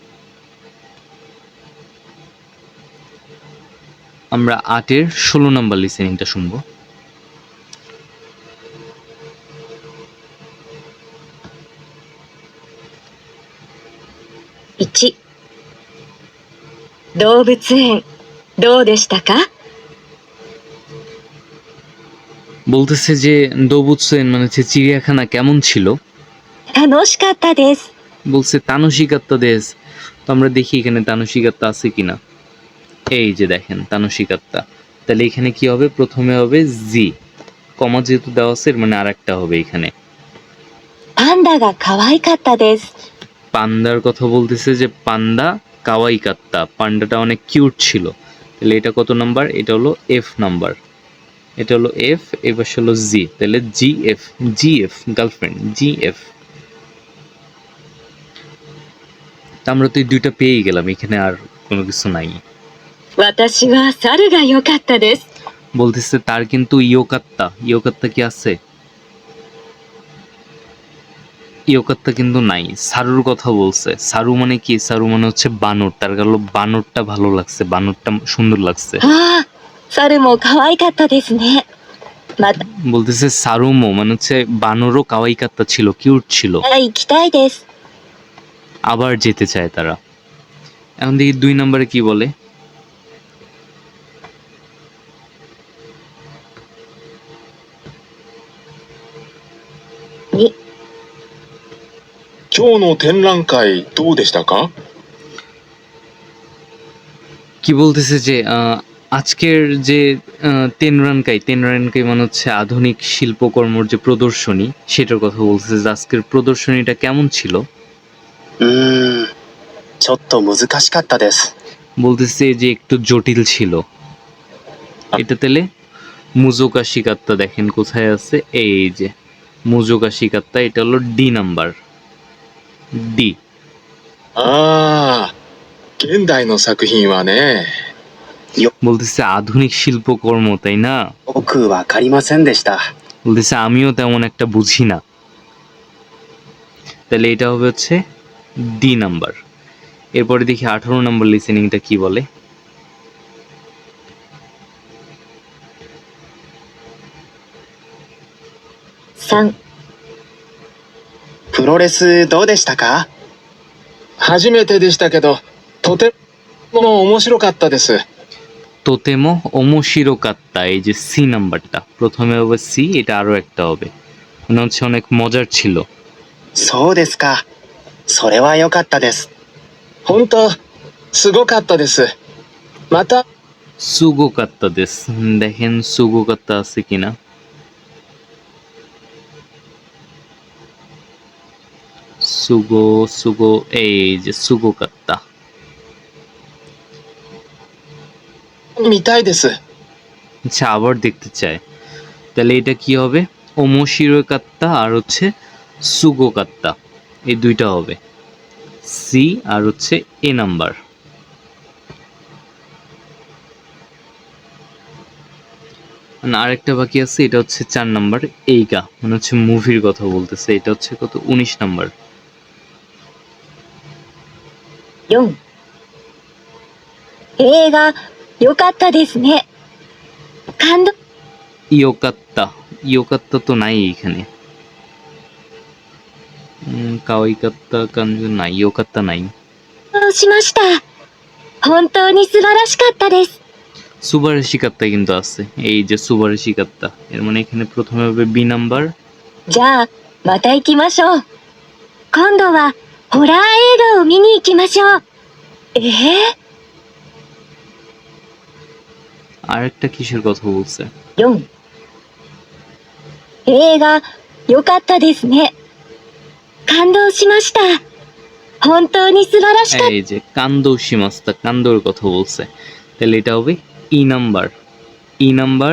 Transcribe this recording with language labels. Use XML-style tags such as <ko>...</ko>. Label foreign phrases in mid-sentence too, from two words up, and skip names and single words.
<bn>আমরা 8-এর 16 নম্বর লিসেনিংটা শুনবো।</bn> <ja>1、動物園、どうでしたか？</ja> <bn>বলতেছে যে দোবুৎসেন মানে হচ্ছে চিড়িয়াখানা কেমন ছিল।</bn> <ja>楽しかったです。</ja> <bn>বলছে</bn> <ja>楽しかった です.</ja> <bn>তো আমরা দেখি এখানে তানসিকাত্তা আছে কিনা। এই যে দেখেন তানসিকাত্তা, তাহলে এখানে কি হবে, প্রথমে হবে জি, কমা যেহেতু দেওয়া আছে মানে আর একটা হবে এখানে।</bn> <ja>パンダが可愛かったです。</ja> <bn>পান্ডার কথা বলতেছে যে</bn> <ja>パンダ 可愛 かった,</ja> <bn>পান্ডাটা অনেক কিউট ছিল। তাহলে এটা কত নাম্বার, এটা হলো এফ নাম্বার, এটা হলো এফ, এবার হলো জি, তাহলে</bn> <en>GF girlfriend GF.</en> <bn>আমরা তো এই দুইটা পেয়েই গেলাম, এখানে আর কোনো কিছু নাই।</bn> <ja>私は猿が良かったです。</ja> <bn>বলতেছে তার কিন্তু ইয়োকাত্তা কি আছে, ইয়োকাত্তা কিন্তু নাই। সারুর কথা বলছে, সারু মানে কি, সারু মানে হচ্ছে বানর, তার গেল বানরটা ভালো লাগছে, বানরটা সুন্দর লাগছে।</bn> <ja>ああ、猿も可愛かったですね。また、</ja> <bn>বলতেছে সারুমো মানে হচ্ছে বানরও কাওয়াইকাত্তা ছিল, কিউট ছিল।</bn> <ja>行きたいです。</ja> <bn>আবার যেতে চায় তারা। এখন দেখি 2 নম্বরে কি বলে।</bn> <ja>2、今日の展覧会どうでしたか？</ja> <bn>কি বলতেছে যে আজকের যে তেনরানকাই মানে হচ্ছে আধুনিক শিল্পকর্মর যে প্রদর্শনী, সেটার কথা বলতেছে যে আজকের প্রদর্শনীটা কেমন ছিল।</bn> <ja>ちょっと難しかったです。</ja> <bn>বলতেছে যে একটু জটিল ছিল। এটা তাহলে</bn> <ja>難 しかった</ja> <bn>দেখেন কোথায় আছে, এই যে</bn> <ja>難 しかった,</ja> <bn>এটা হলো ডি নাম্বার, ডি।</bn> <ja>ああ、現代の作品はね。</ja> <bn>বলতেছে আধুনিক শিল্পকর্ম, তাই না?</bn> <ja>よくわかりませんでした。</ja> <bn>বলতেছে আমিও তেমন একটা বুঝি না। তাহলে এটা হবে হচ্ছে ডি নাম্বার। এরপরে দেখি 18 নম্বর লিসেনিংটা কি বলে।</bn> <ja>3、プロレスどうでしたか？初めてでしたけど、とても面白かったです。とても 面白 かった,</ja> <bn>এই যে সি নাম্বারটা, প্রথমে হবে সি, এটা আরো একটা হবে, মনে হচ্ছে অনেক মজার ছিল।</bn> <ja>そうですか。それは良かったです。本当、すごかったです。また、すご かった です,</ja> <bn>দেখেন</bn> <ja>すご かった</ja> <bn>আছে কিনা।</bn> <ja>すご すご,</ja> <bn>এই যে</bn> <ja>すご かった. 見たいです。</ja> <bn>আচ্ছা, আবার দেখতে চায়। তাহলে এটা কি হবে?</bn> <ja>面白 かった</ja> <bn>আর হচ্ছে</bn> <ja>すご かった,</ja> <bn>এই দুইটা হবে, সি আর হচ্ছে এ নাম্বার। আরেকটা বাকি আছে, এটা হচ্ছে 4 নাম্বার, এইগা মানে হচ্ছে মুভির কথা বলতেছে, এটা হচ্ছে কত, 19 নাম্বার।</bn> <ja>4、映画良かったですね。感動</ja> <bn>ইয়োকাত্তা, ইয়োকাত্তা তো নাই এখানে।</bn> <ja>可愛かった 感動</ja> <bn>নাই, ইয়োকাত্তা নাই।</bn> <ja>しました。本当に素晴らしかったです。素晴らし かった</ja> <bn>কিন্তু আছে, এই যে</bn> <ja>素晴らし かった,</ja> <bn>এর মানে এখানে প্রথমে হবে বি নাম্বার।</bn> <ja>じゃあ、また行きましょう。今度は、ホラー映画を見に行きましょう。</ja> <bn>আর একটা কিসের কথা বলছে?</bn> <ja>4、映画良かったですね。感動しました。本当に素晴らしかった。</ja> <bn>এই যে</bn> <ja>感動 しました,</ja> <bn>কান্দোর কথা বলছে, তাহলে এটা হবে ই নাম্বার, ই নাম্বার।</bn>